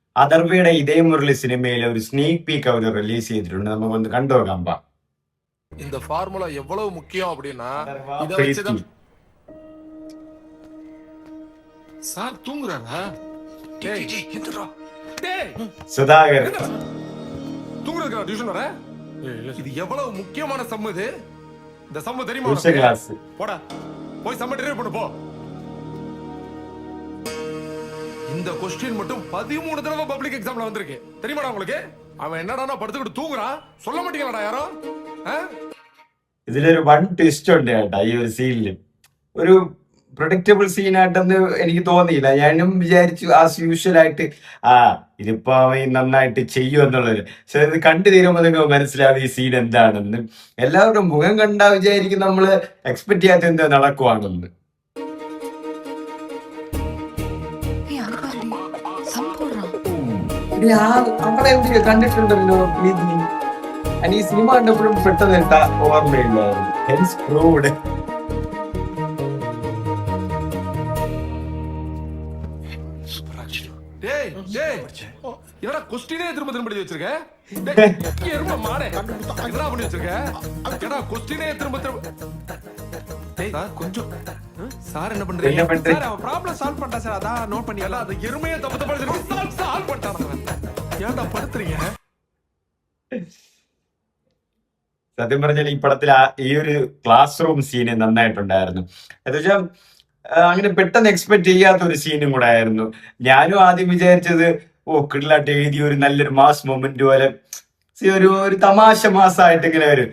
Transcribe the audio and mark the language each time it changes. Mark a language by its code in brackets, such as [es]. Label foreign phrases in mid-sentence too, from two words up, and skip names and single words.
[ml] അഥർവയുടെ ഇതേ മുരളി സിനിമയിലെ ഒരു [en] sneak peek [ml] അവർ റിലീസ് ചെയ്തിട്ടുണ്ട്. നമുക്കൊന്ന് കണ്ടു നോക്കാം. [ta] இந்த ஃபார்முலா எவ்வளவு முக்கியம் அப்படின்னா இத പ്രീതി வச்சுதான் சார் தூங்குறாரா? டேய் டேய் സുധാകരൻ தூங்குறதுக்கு டியூஷன் வர? இது எவ்வளவு முக்கியமான சம்மு இது. இந்த சம்மு தெரியுமா ഉച്ച உனக்கு? ക്ലാസ്. போடா போய் சம்ம டெலிவரி பண்ணு போ. இந்த கொஸ்டின் மட்டும் 13 தடவை [en] public exam [ta] வந்திருக்கு தெரியுமாடா உங்களுக்கு? அவன் என்னடானா படுத்துக்கிட்டு தூங்குறான், சொல்ல மாட்டீங்களாடா யாரும்? [ml] ഇതിലൊരു [en] one twist [ml] ഉണ്ട് കേട്ടാ ഈ ഒരു സീനിൽ. ഒരു പ്രൊഡിക്റ്റബിൾ സീനായിട്ടെന്ന് എനിക്ക് തോന്നിയില്ല. ഞാനും വിചാരിച്ചു [en] as usual [ml] ആയിട്ട് ഇതിപ്പോ അവൻ നന്നായിട്ട് ചെയ്യും എന്നുള്ളത്. പക്ഷെ ഇത് കണ്ടു തീരുമ്പോൾ നിങ്ങൾക്ക് മനസ്സിലാവും ഈ സീൻ എന്താണെന്ന്. എല്ലാവരുടെ മുഖം കണ്ടാ വിചാരിക്കും നമ്മള് എക്സ്പെക്ട് ചെയ്യാത്ത എന്തോ നടക്കുവാണെന്ന്. നമ്മളെ എവിടെയോ കണ്ടിട്ടുണ്ടല്ലോ ഈ സിനിമ കണ്ടപ്പോഴും പെട്ടെന്ന് എന്താ ഓർമ്മയില്ലായിരുന്നു. [ta] டேய் டேய் என்னடா கொஸ்டினே திரும்ப திரும்ப எழுதி வச்சிருக்க? டேய் எரும மாடே என்னடா பண்ணி வச்சிருக்க? என்னடா கொஸ்டினே திரும்ப திரும்ப. டேய் கொஞ்சம் சார் என்ன பண்றீங்க? சார் அவன் [en] problem solve [ta] பண்ணிட்டா சார், அதான் நோட் பண்ணி. எல்லாம் அந்த எருமையை தப்பு தப்பா எழுதிருக்கு. சால்வ் பண்ணிட்டானே. ஏன்டா படுத்துறீங்க? [ml] സത്യം പറഞ്ഞാൽ ഈ പടത്തിൽ ഈ ഒരു [en] class room scene [ml] നന്നായിട്ടുണ്ടായിരുന്നു. എന്നുവെച്ചാൽ അങ്ങനെ പെട്ടെന്ന് എക്സ്പെക്ട് ചെയ്യാത്ത ഒരു സീനും കൂടെ ആയിരുന്നു. ഞാനും ആദ്യം വിചാരിച്ചത് കിടിലായിട്ട് എഴുതിയ ഒരു നല്ലൊരു [en] mass moment [ml] പോലെ ഒരു തമാശ മാസമായിട്ട് ഇങ്ങനെ വരും.